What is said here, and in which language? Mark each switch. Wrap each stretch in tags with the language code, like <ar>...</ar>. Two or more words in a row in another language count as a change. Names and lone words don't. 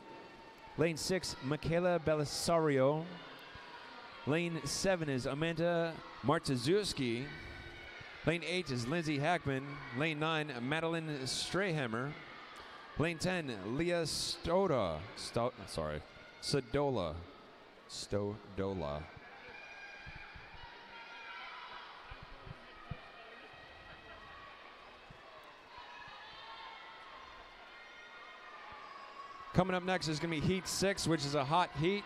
<en>Lane 6, Michaela Belisario. Lane 7 is Amanda Martazewski. Lane 8 is Lindsay Hackman. Lane 9, Madeline Strahammer. Lane 10, Leah Stodola. Coming up next is going to be Heat 6, which is a hot heat.</en>